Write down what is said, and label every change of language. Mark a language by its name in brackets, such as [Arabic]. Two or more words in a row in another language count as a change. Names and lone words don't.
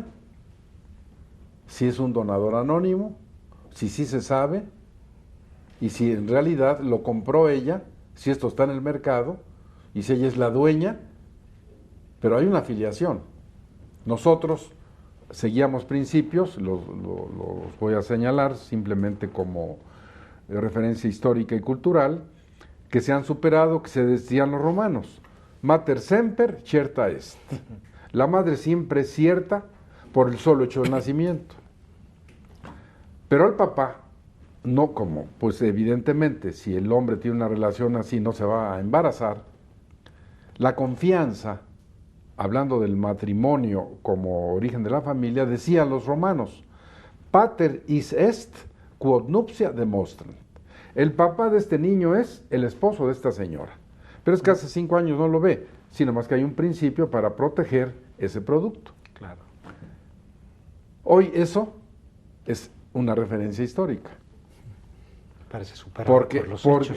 [Spanish] Si es un donador anónimo, si sí se sabe, y si en realidad lo compró ella, si esto está en el mercado, y si ella es la dueña, pero hay una filiación. Nosotros seguíamos principios, los voy a señalar simplemente como referencia histórica y cultural, que se han superado, que se decían los romanos. [Latin] Mater semper certa est. [Spanish] La madre siempre es cierta por el solo hecho del nacimiento. Pero el papá, no como, pues evidentemente, si el hombre tiene una relación así, no se va a embarazar. La confianza, hablando del matrimonio como origen de la familia, decían los romanos, [Latin] pater is est quod nuptia demonstrant. [Spanish] El papá de este niño es el esposo de esta señora. Pero es que hace 5 años no lo ve, sino más que hay un principio para proteger ese producto. Claro. Hoy eso es una referencia histórica. Parece superado por los hechos.